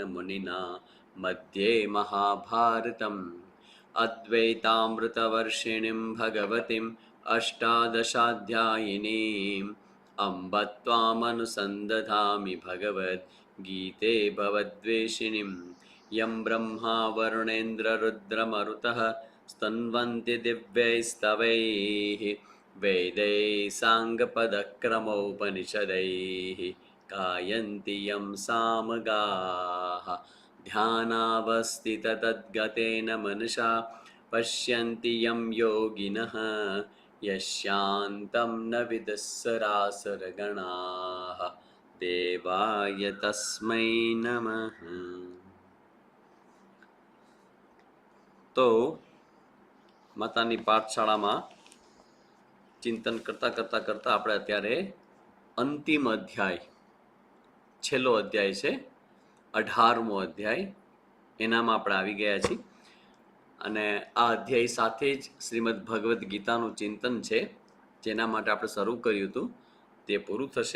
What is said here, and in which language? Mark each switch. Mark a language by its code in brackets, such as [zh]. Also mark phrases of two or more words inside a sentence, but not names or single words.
[sa] मुनिना मध्ये महाभारतम् अद्वैतामृतवर्षिणीम् भगवतीम् अष्टादशाध्यायिनीम् अम्ब त्वामनुसन्दधामि भगवद् गीते भवद्वेषिणीम् यं ब्रह्मा वरुणेन्द्र रुद्रमरुतः स्तन्वन्ति दिव्यैस्तवैः वेदैः साङ्गपदक्रमोपनिषदैः गायन्ति यं सामगाः ध्यानावस्थिततद्गतेन मनसा पश्यन्ति यं योगिनः यस्यान्तं न विदुस्सरासुरगणाः देवाय तस्मै नमः. [gu] તો માતાની પાઠશાળામાં ચિંતન કરતા કરતા કરતા આપણે અત્યારે અંતિમ અધ્યાય, છેલ્લો અધ્યાય છે 18મો અધ્યાય, એનામાં આપણે આવી ગયા છીએ અને આ અધ્યાય સાથે જ શ્રીમદ ભગવદ્ ગીતાનું ચિંતન છે જેના માટે આપણે શરૂ કર્યું હતું તે પૂરું થશે.